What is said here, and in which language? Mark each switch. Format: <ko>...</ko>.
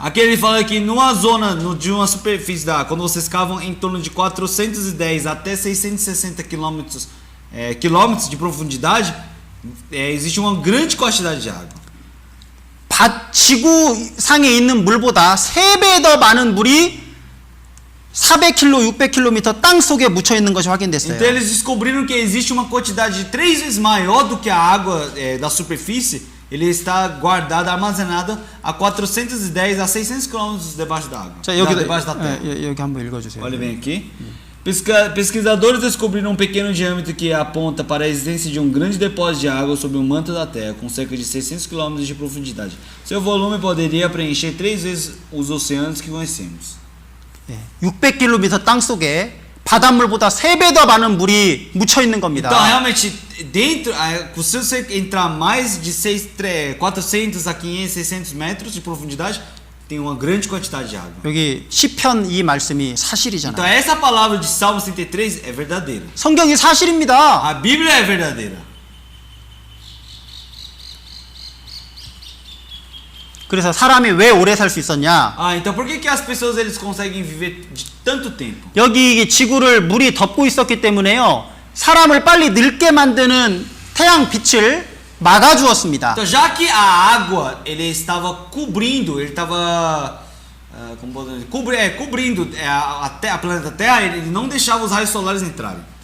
<pt>aqui ele fala que numa zona de uma superfície da água, quando vocês cavam em torno de 410 até 660 quilômetros de profundidade, existe uma grande quantidade de água.</pt> <ko>지구상에 있는 물보다 3배 더 많은 물이 400km, 600km 땅 속에 묻혀 있는 것이 확인됐어요.</ko> <pt>Então eles descobriram que existe uma quantidade 3 vezes maior do que a água da superfície. Ele está guardado, armazenado a 410 a 600 quilômetros debaixo da água.</pt> <ko>자, 여기도</ko> <pt>debaixo da terra.</pt> <ko>여기 한번 읽어주세요.</ko> <pt>Olha bem aqui. Pesquisadores descobriram um pequeno diâmetro que aponta para a existência de um grande depósito de água sobre o manto da Terra, com cerca de 600 km de profundidade. Seu volume poderia preencher 3 vezes os oceanos que conhecemos.</pt> <ko>600km 땅 속에 바닷물보다 3배 더 많은 물이 묻혀 있는 겁니다.</ko> <pt>Então, realmente, dentro, se você entrar mais de 400 a 500, 600 metros de profundidade, tem uma grande quantidade de água.</pt> <ko>여기 시편 이 말씀이</ko> <pt>Então,</pt> <ko>사실이잖아요.</ko> <pt>essa palavra de Salmo 33 é verdadeira.</pt> <ko>성경이 사실입니다.</ko> <pt>A Bíblia é verdadeira.</pt> <ko>그래서 사람이 왜 오래 살 수 있었냐?</ko> <pt>Então por que as pessoas eles conseguem viver de tanto tempo?</pt> <ko>여기 지구를 물이 덮고 있었기 때문에요. 사람을 빨리 늙게 만드는 태양 빛을 막아 주었습니다.</ko> <pt>Então, já que a água ele estava cobrindo, ele estava como podemos dizer, cobrindo a planeta Terra, ele não deixava os raios solares entrarem.</pt>